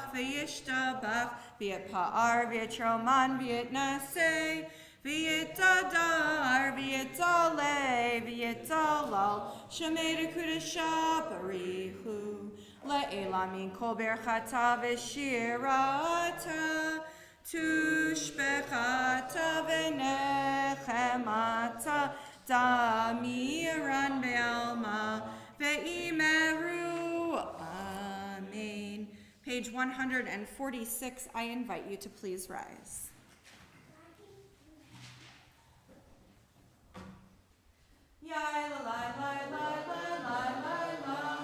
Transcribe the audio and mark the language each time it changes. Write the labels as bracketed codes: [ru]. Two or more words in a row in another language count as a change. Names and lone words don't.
[arc] וישתבח ויתפאר ויתרומם ויתנשא ויתהדר ויתעלה ויתהלל שמה דקודשא בריך הוא לעלא מן כל ברכתא ושירתא תשבחתא ונחמתא דאמירן בעלמא ואמרו. Amen. [en] Page 146, I invite you to please rise. Yai la la la la la la la la.